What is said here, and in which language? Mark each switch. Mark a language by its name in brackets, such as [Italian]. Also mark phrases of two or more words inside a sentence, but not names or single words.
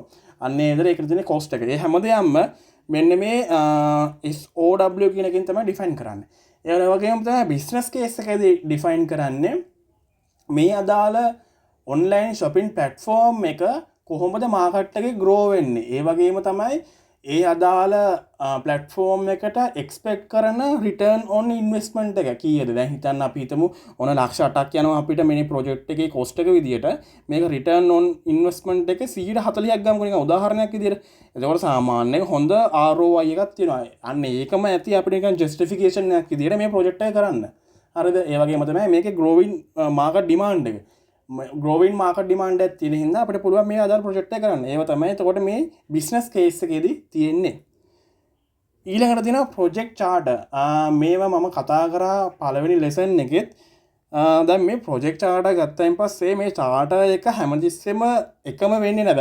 [Sinhala] අන්න ඒ විදිහට ඒකට තියෙන cost එක. ඒ හැමදේම මෙන්න මේ SOW කියන එකෙන් තමයි define කරන්නේ. ඒ වගේම තමයි [English] business case [Sinhala] එකේදී define කරන්නේ මේ අදාළ ඔන්ලයින් [English] shopping platform [Sinhala] එක කොහොමද මාකට් එකේ grow වෙන්නේ. ඒ වගේම තමයි ඒ අදාළ platform එකට expect කරන [English] return on investment [Sinhala] එක කීයද. දැන් හිතන්න අපි හිතමු ඔන ලක්ෂ 8ක් යනවා අපිට මේ project එකේ cost එක විදියට. මේක [English] return on investment [Sinhala] එක 140ක් ගමුකෝ නිකන් උදාහරණයක් විදියට. එතකොට සාමාන්‍යයෙන් හොඳ ROI එකක් තියෙනවා. අන්න ඒකම ඇති අපිට නිකන් justification එකක් විදියට මේ project එක කරන්න. හරිද? ඒ වගේම තමයි මේකේ [English] growing market demand [Sinhala] එක. [English] growing market demand [Sinhala] එකක් තියෙන හින්දා අපිට පුළුවන් මේ අදාළ project එක කරන්න. ඒව තමයි එතකොට මේ [English] business case [Sinhala] එකේදී තියෙන්නේ. ඊළඟට තියෙනවා [English] project charter. [Sinhala] මේවා මම කතා කරා පළවෙනි lesson එකෙත්. දැන් මේ [English] project charter [Sinhala] ගත්තයින් පස්සේ මේ charter එක හැමතිස්සෙම එකම වෙන්නේ නැහැ.